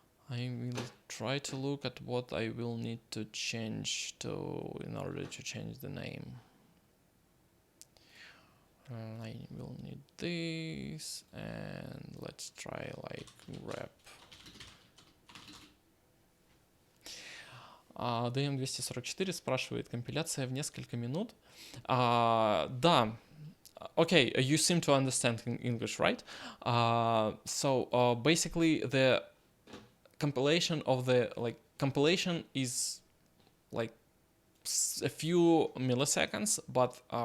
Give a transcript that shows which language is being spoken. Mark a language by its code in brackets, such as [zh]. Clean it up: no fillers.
[en] I will try to look at what I will need to change in order to change the name. I will need this, and let's try rep. [ru] DM244 спрашивает, компиляция в несколько минут. Да. [en] Okay, you seem to understand English, right? So basically the compilation of the compilation is like a few milliseconds, but